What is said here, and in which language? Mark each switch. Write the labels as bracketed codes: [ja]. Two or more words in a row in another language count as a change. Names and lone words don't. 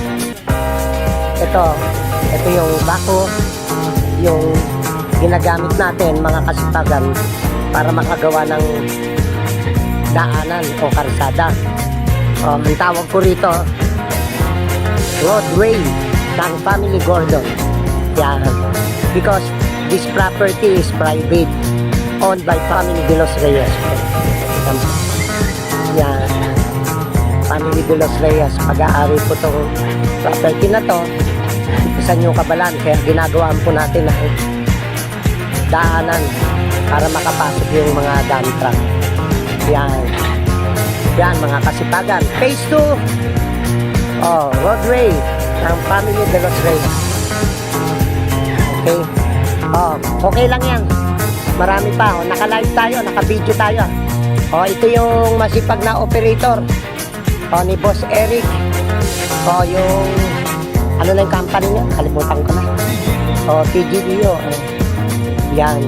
[tl] Ito yung bako, yung ginagamit natin mga kasipagan para makagawa ng daanan o karsada. Ang tawag ko rito, roadway ng Family Gordon. Yan. [en] Because this property is private, owned by Family de los Reyes. [tl] Yan. Family de los Reyes, pag-aari po itong property na to sa New Cabalan, kaya ginagawaan po natin na daanan para makapasok yung mga [en] dump truck. [tl] Yan mga kasipagan, phase 2 roadway ng Family de los Reyes. Okay, okay lang yan, marami pa. Naka-live tayo, naka-video tayo. Ito yung masipag na operator ni Boss Eric. Yung ano na yung company niya? Kalimutan ko na. TGDO. Yan.